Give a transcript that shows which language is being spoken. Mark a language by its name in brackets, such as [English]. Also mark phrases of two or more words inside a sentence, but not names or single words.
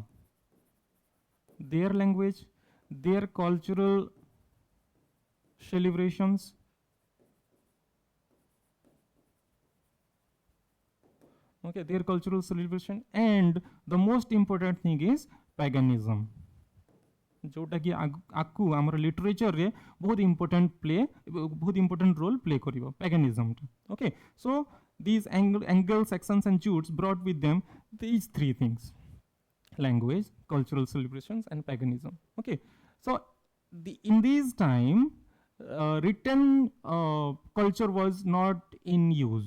[English] Their language, their cultural celebrations, okay, their cultural celebration, and the most important thing is paganism. [Odia] ଯେଉଁଟା କି ଆକୁ ଆମର ଲିଟରେଚର ରେ ବହୁତ [English] important role play [Odia] करिवो paganism. [English] Okay, so these Angles, Saxons, and Jutes brought with them these three things: language, cultural celebrations, and paganism. Okay, so in these time written culture was not in use.